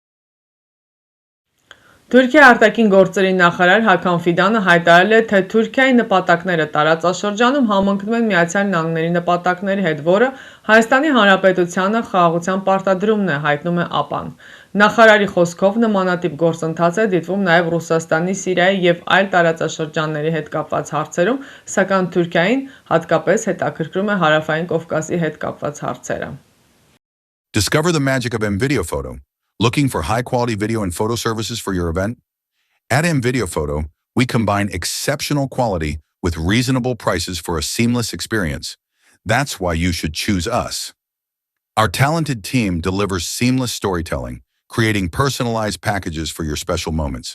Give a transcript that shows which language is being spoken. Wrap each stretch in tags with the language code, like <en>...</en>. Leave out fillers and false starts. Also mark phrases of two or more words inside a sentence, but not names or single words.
<hy>Թուրքիայի արտաքին գործերի նախարար Հական Ֆիդանը հայտարարել է, թե Թուրքիայի նպատակները տարածաշրջանում համընկնում են Միացյալ Նահանգների նպատակների հետ, որը Հայաստանի Հանրապետությանը խաղաղության պարտադրումն է, հայտնում է ԱՊԱ-ն։ Նախարարի խոսքով նմանատիպ գործընթաց է դիտվում նաև Ռուսաստանի, Սիրիայի և այլ տարածաշրջանների հետ կապված հարցերում, սակայն Թուրքիային հատկապես հետաքրքրում է Հարավային Կովկասի հետ կապված հարցերը։</hy> <en>Discover the magic of M-Video Photo. Looking for high-quality video and photo services for your event? At M-Video Photo, we combine exceptional quality with reasonable prices for a seamless experience. That's why you should choose us. Our talented team delivers seamless storytelling, creating personalized packages for your special moments.</en>